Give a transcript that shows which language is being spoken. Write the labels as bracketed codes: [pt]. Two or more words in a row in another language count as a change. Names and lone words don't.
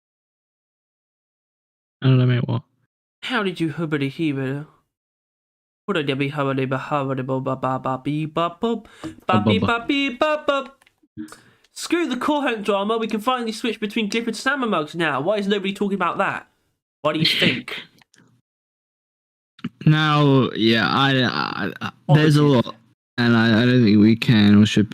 [en] I don't know, mate, what? How did you hubbity heaver? What did you be hubbity hubbity ba ba ba beep bop bop ba beep bop beep bop bop? Screw the core hunt drama, we can finally switch between Clifford Salmon mugs now. Why is nobody talking about that? What do you think? Now, yeah, I there's a lot, and I don't think we can or should.